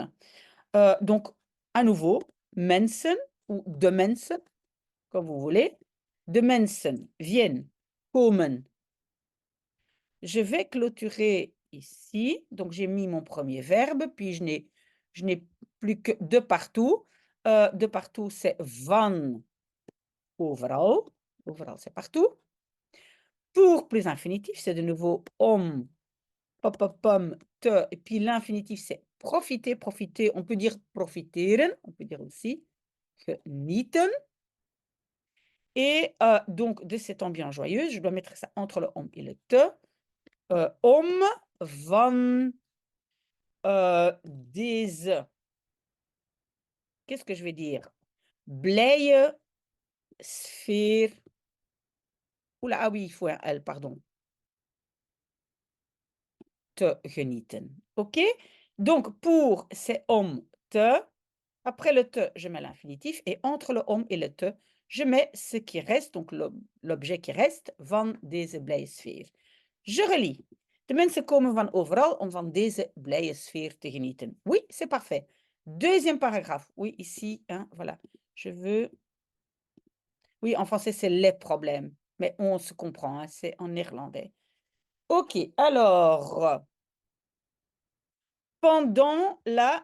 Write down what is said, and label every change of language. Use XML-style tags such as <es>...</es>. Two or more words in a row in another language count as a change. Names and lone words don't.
<fr>Donc, à nouveau, mensen ou</fr> <nl>de mensen,</nl> <fr>comme vous voulez.</fr> <nl>De mensen viennent, komen.</nl> <fr>Je vais clôturer ici. Donc, j'ai mis mon premier verbe, puis je n'ai plus que de partout. De partout, c'est</fr> <nl>van, overal. Overal,</nl> <fr>c'est partout. Pour plus infinitif, c'est de nouveau</fr> <nl>om, pom, te.</nl> <fr>Et puis l'infinitif, c'est profiter, profiter. On peut dire profiteren. On peut dire aussi genieten. Et donc, de cette ambiance joyeuse, je dois mettre ça entre le om et le te.</fr> <nl>Om van deze,</nl> <fr>qu'est-ce que je vais dire?</fr> <nl>Blije sfeer.</nl> <fr>Oula, ah oui, il faut un L, pardon.</fr> <nl>Te genieten. OK?</nl> <fr>Donc, pour, c'est</fr> <nl>om te.</nl> <fr>Après le te, je mets l'infinitif. Et entre le om et le te, je mets ce qui reste, donc l'objet qui reste,</fr> <nl>van deze blije sfeer.</nl> <fr>Je relis.</fr> <nl>De mensen komen van overal om van deze blije sfeer te genieten.</nl> <fr>Oui, c'est parfait. Deuxième paragraphe. Oui, ici, hein, voilà. Je veux... Oui, en français, c'est les problèmes. Mais on se comprend, hein, c'est en néerlandais. OK, alors... Pendant la...</fr>